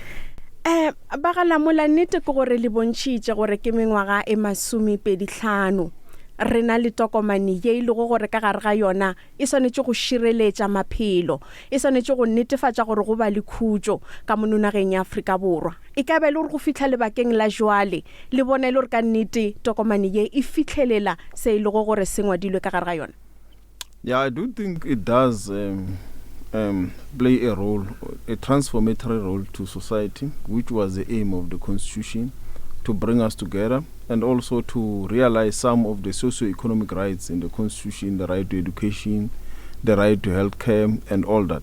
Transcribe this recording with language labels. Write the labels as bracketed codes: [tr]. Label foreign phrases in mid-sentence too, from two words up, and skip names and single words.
[nso] Ba ga Lamola nnete ke gore le bontšhitše gore ke mengwaga e 25 re na le tokomane ye ile go gore ka gare ga yona e swanetše go šireletša maphelo e swanetše go netefatša gore go ba le khutšo ka mononageng ya Afrika Borwa e ka be le gore go fihla lebakeng la jwale le bona ile gore ka nnete tokomane ye e fitlhelela se ile go gore se ngwadilwe ka gare ga yona. [en] Yeah, I do think it does play a role, a transformatory role to society, which was the aim of the Constitution, to bring us together and also to realize some of the socio-economic rights in the Constitution, the right to education, the right to health care and all that.